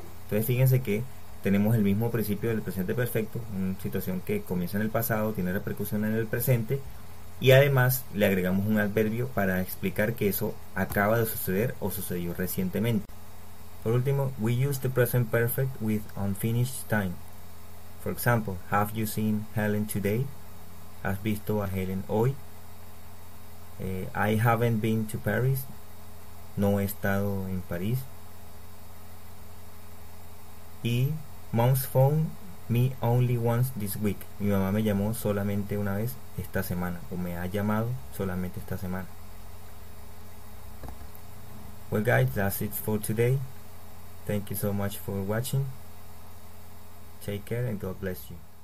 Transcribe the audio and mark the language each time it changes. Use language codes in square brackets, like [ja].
[es] Entonces fíjense que tenemos el mismo principio del presente perfecto, una situación que comienza en el pasado, tiene repercusión en el presente, y además le agregamos un adverbio para explicar que eso acaba de suceder o sucedió recientemente. Por último, [en] we use the present perfect with unfinished time. For example, have you seen Helen today? [es] ¿Has visto a Helen hoy? [en] I haven't been to Paris. [es] No he estado en París. [en] Y mom's phone me only once this week. [es] Mi mamá me llamó solamente una vez esta semana, o me ha llamado solamente esta semana. [en] Well guys, that's it for today. Thank you so much for watching. Take care and God bless you.